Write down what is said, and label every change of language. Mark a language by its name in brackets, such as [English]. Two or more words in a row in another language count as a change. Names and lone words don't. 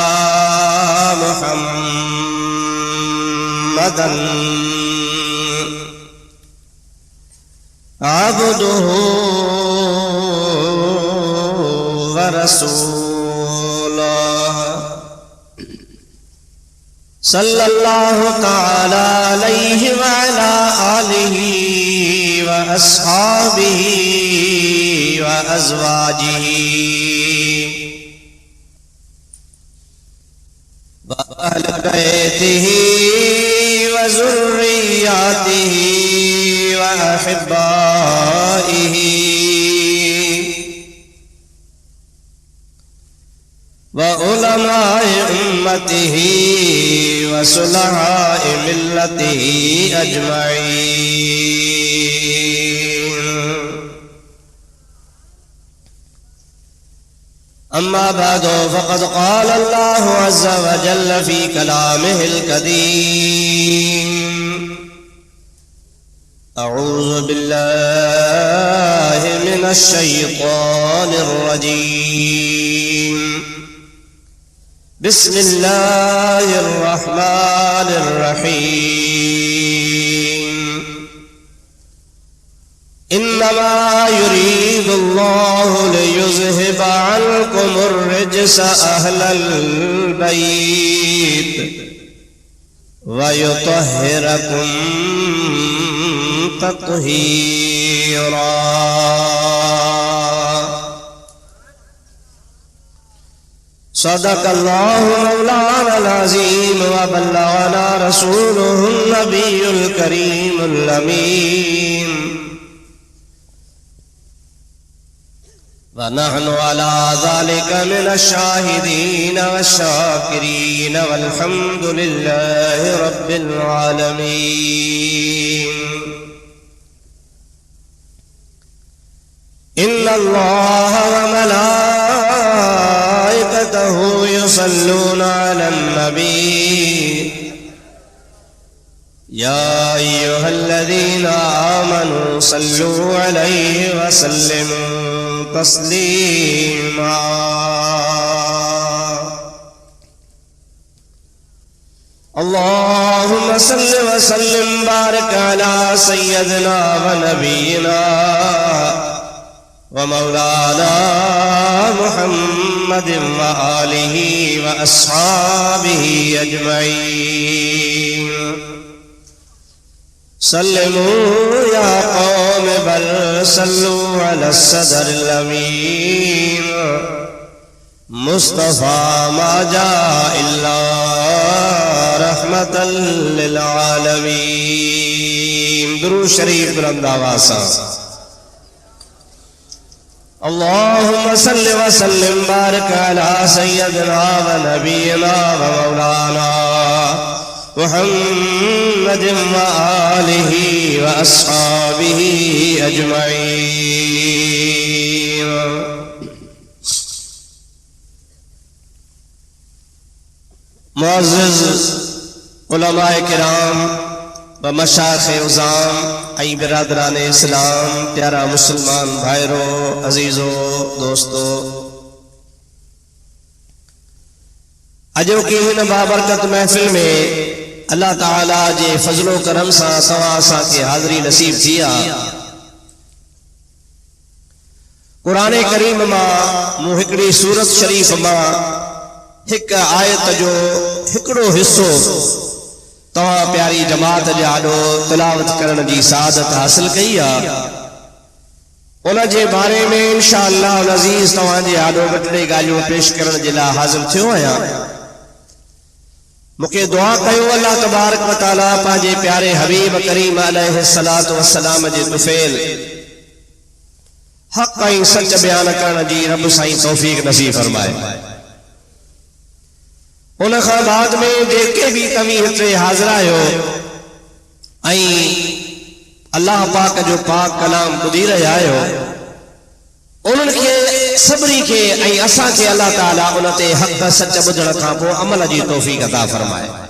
[Arabic] محمدا عبده ورسوله صلى الله تعالى عليه وعلى آله وأصحابه وأزواجه وأهل بيته وذريته وأحبائه وعلماء أمته وصلحاء ملته أجمعين. أما بعد فقد قال الله عز وجل في كلامه القديم أعوذ بالله من الشيطان الرجيم بسم الله الرحمن الرحيم إنما يريد الله ليذهب عنكم الرجس أهل البيت ويطهركم تطهيرا. صدق الله مولانا العظيم وبلغنا رسوله النبي الكريم الأمين ونحن على ذلك من الشاهدين والشاكرين والحمد لله رب العالمين. إن الله وملائكته يصلون على النبي يا أيها الذين آمنوا صلوا عليه وسلموا تسليما. اللهم صل وسلم بارك على سيدنا ونبينا ومولانا محمد وآله وأصحابه أجمعين. سلموا يا قوم بل صلوا على صدر الأمين مصطفى ما جاء إلا رحمة للعالمين. [Urdu] درود شریف بلند آواز سے. [Arabic] اللهم صل وسلم بارك على سيدنا ونبينا ومولانا محمد وآله وأصحابه أجمعين. [Urdu] معزز علمائے کرام و مشائخ عظام [Sindhi] आई बिरादरान इस्लाम, प्यारा मुसलमान भाइरों, अजीज़ो, दोस्तों, अजो की हिन बाबरकत महफिल में अल्लाह ताला जे फजलो करम सा तवा सा के हाज़री नसीब थिया। कुरान करीम मां मूं हिकड़ी सूरत शरीफ मां हिक आयत जो हिकड़ो हिस्सो तव्हां प्यारी जमात जे आॾो तिलावत करण जी सादत हासिल कई आहे। उन जे बारे में इंशाअल्लाह अज़ीज़ तव्हां जे आॾो ॿ टे ॻाल्हियूं पेश करण जे लाइ हाज़िर थियो आहियां। मूंखे दुआ कयो अल्लाह [Arabic] تبارك وتعالى [Sindhi] पंहिंजे प्यारे हबीब करीम [Arabic] عليه الصلاة والسلام [Sindhi] जे तुफ़ैल हक़ ऐं सच बयान करण जी रब साईं तौफ़ीक़ नसीब फरमाए। उन खां बाद में जेके भी तव्हीं हिते हाज़िर आहियो ऐं अल्लाह पाक जो पाक कलाम ॿुधी रहिया आहियो, उन्हनि खे सभिनी खे ऐं असांखे अल्लाह ताला उन ते हक़ सच ॿुधण खां पोइ अमल जी तौफ़ीक़ अता फरमाए।